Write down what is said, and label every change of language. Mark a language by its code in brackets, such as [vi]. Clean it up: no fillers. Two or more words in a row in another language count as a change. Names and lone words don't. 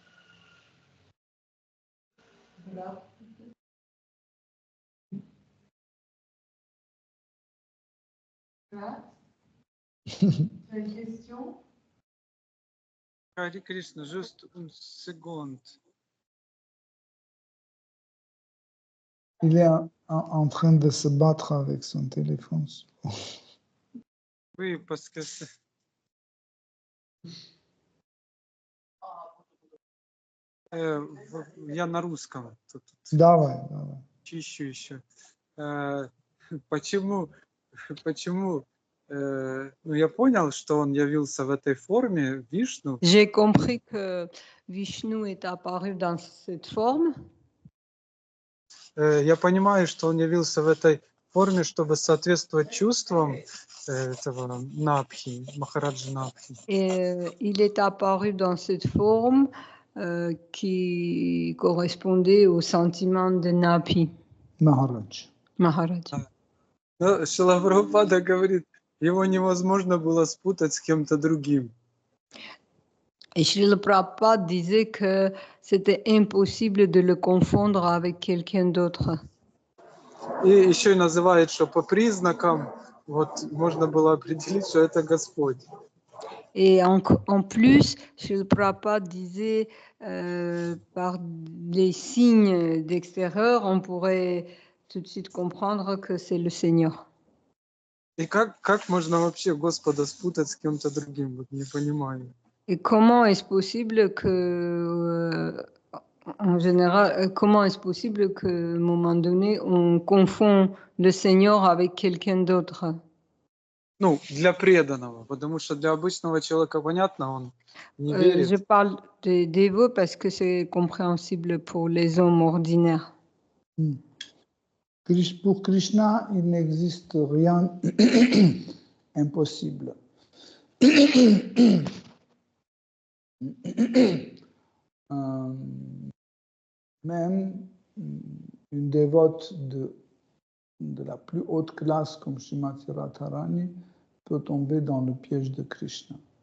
[fr] Voilà. Tu as une question? Hare Krishna, juste une seconde. Il est en train de se battre avec son téléphone. Oui, parce que [ru] я на русском. Давай. Чищу еще. Почему? Ну, я понял, что он явился в этой форме, Вишну. [fr] J'ai compris que Vishnu est apparu dans cette forme. [ru] Я понимаю, что он явился в этой форме, чтобы соответствовать чувствам этого Напхи, Махараджа Напхи. [fr] Et il est apparu dans cette forme qui correspondait au sentiment de Napi, Maharaj. [ru] Но Шрила Прабхупада говорит, его невозможно было спутать с кем-то другим. [fr] Et Srila Prabhupada disait que c'était impossible de le confondre avec quelqu'un d'autre. [ru] И еще и называет, что по признакам вот можно было определить, что это Господь. [fr] Et en plus, Srila Prabhupada disait, par les signes d'extérieur, on pourrait tout de suite comprendre que c'est le Seigneur. [ru] И как можно вообще Господа спутать с кем-то другим? Вот не понимаю. [fr] Et comment est-ce possible que, en général, comment est-ce possible qu'à un moment donné, on confond le Seigneur avec quelqu'un d'autre? [ru] Ну, для преданного, потому что для обычного человека понятно, он не [fr] Je [ru] верит. [fr] parle des dévots parce que c'est compréhensible pour les hommes ordinaires. Pour Krishna, il n'existe rien impossible. Même une dévote de la plus haute classe comme Srimati Radharani peut tomber dans le piège de Krishna.